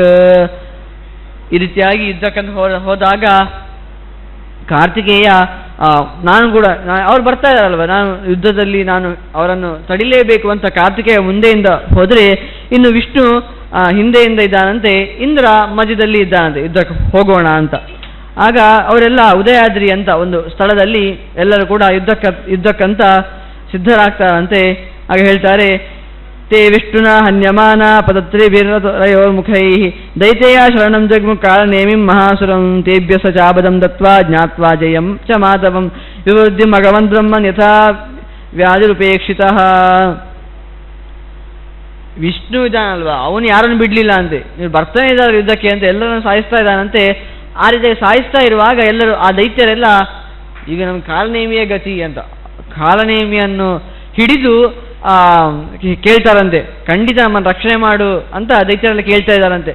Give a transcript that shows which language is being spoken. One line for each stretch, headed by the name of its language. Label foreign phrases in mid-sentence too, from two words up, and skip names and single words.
Kannada: ಈ ರೀತಿಯಾಗಿ ಯುದ್ಧಕ್ಕಂತ ಹೋದಾಗ ಕಾರ್ತಿಕೇಯ ನಾನು ಕೂಡ ಅವ್ರು ಬರ್ತಾ ಇದ್ದಾರಲ್ವ, ನಾನು ಯುದ್ಧದಲ್ಲಿ ನಾನು ಅವರನ್ನು ತಡಿಲೇಬೇಕು ಅಂತ ಕಾರ್ತಿಕೇಯ ಮುಂದೆಯಿಂದ ಹೋದರೆ ಇನ್ನು ವಿಷ್ಣು ಹಿಂದೆಯಿಂದ ಇದ್ದಾನಂತೆ, ಇಂದ್ರ ಮಧ್ಯದಲ್ಲಿ ಇದ್ದಾನಂತೆ ಯುದ್ಧಕ್ಕೆ ಹೋಗೋಣ ಅಂತ. ಆಗ ಅವರೆಲ್ಲ ಉದಯಾದ್ರಿ ಅಂತ ಒಂದು ಸ್ಥಳದಲ್ಲಿ ಎಲ್ಲರೂ ಕೂಡ ಯುದ್ಧಕ್ಕಂತ ಸಿದ್ಧರಾಗ್ತಾರಂತೆ. ಆಗ ಹೇಳ್ತಾರೆ,
Sanskrit: ತೇ ವಿಷ್ಣುನ ಹನ್ಯಮಾನ ಪದತ್ರಿಭಿರ್ರಯೋ ಮುಖೈ ದೈತ್ಯಯ ಶರಣಂ ಜಗ್ಮು ಕಾಲನೇಮಿಂ ಮಹಾಸುರಂ ತೇಭ್ಯ ಸ ಚಾಬದಂ ದತ್ವಾ ಜ್ಞಾತ್ವಾ ಜಯಂ ಚ ಮಾಧವಂ ವಿವೃದ್ಧಿ ಭಗವನ್ ಬ್ರಹ್ಮನ್ ಯಥಾ ವ್ಯಾಧಿರುಪೇಕ್ಷಿತಃ.
Kannada: ವಿಷ್ಣು ಇದ್ದಾನಲ್ವಾ, ಅವನು ಯಾರನ್ನು ಬಿಡ್ಲಿಲ್ಲ ಅಂತೆ, ನೀವು ಬರ್ತಾನೆ ಇದ್ದಾರೆ ಯುದ್ಧಕ್ಕೆ ಅಂತ ಎಲ್ಲರನ್ನು ಸಾಯಿಸ್ತಾ ಇದ್ದಾನಂತೆ. ಆ ರೀತಿ ಸಾಯಿಸ್ತಾ ಇರುವಾಗ ಎಲ್ಲರೂ ಆ ದೈತ್ಯರೆಲ್ಲ ಈಗ ನಮ್ಮ ಕಾಲನೇಮಿಯೇ ಗತಿ ಅಂತ ಕಾಲನೇಮಿಯನ್ನು ಹಿಡಿದು ಕೇಳ್ತಾರಂತೆ, ಖಂಡಿತ ನಮ್ಮನ್ನು ರಕ್ಷಣೆ ಮಾಡು ಅಂತ ದೈತ್ಯರೆಲ್ಲ ಕೇಳ್ತಾ ಇದ್ದಾರಂತೆ.